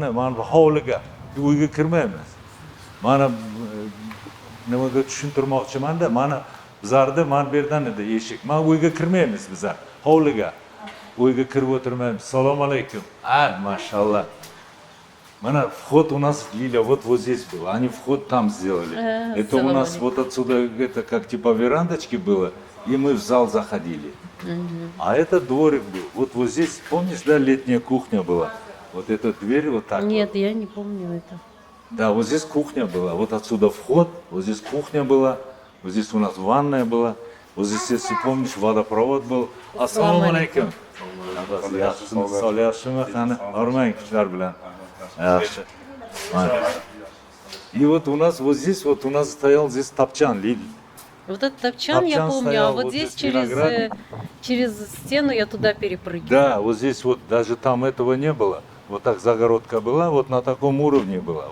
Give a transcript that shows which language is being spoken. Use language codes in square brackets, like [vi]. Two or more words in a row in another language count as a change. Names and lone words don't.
[uz] Mana bu hovliga, uyga kirmaymiz. Mana nimaga tushuntirmoqchiman-da, mana bizlarda mana bu yerdan edi eshik. Mana uyga kirmaymiz bizlar. Hovliga. Uyga kirib o'tirmaymiz. Assalomu alaykum. [ru] Mashallah. Mana вход у нас, Лиля, вот здесь был. Они вход там сделали. Это у нас салам вот отсюда, это как типа верандочки было, и мы в зал заходили. А это дворик был. Вот здесь, помнишь, да, летняя кухня была? Вот эта дверь вот так. Нет, вот. я не помню это. Да, вот здесь кухня была. Вот отсюда вход, вот здесь кухня была, вот здесь у нас ванная была. Вот здесь, если помнишь, водопровод был. [ar] السلام عليكم. [uz] Solih yaxshimi? Qani, hormang kuchlar bilan. Yaxshi. [ru] И вот у нас вот здесь вот у нас стоял здесь топчан, Лиль. Вот этот топчан я Топчан помню, стоял, а вот вот здесь здесь виноградник. через стену я туда перепрыгивала. Да, вот здесь вот даже там этого не было. Вот так загородка была, вот на таком уровне была.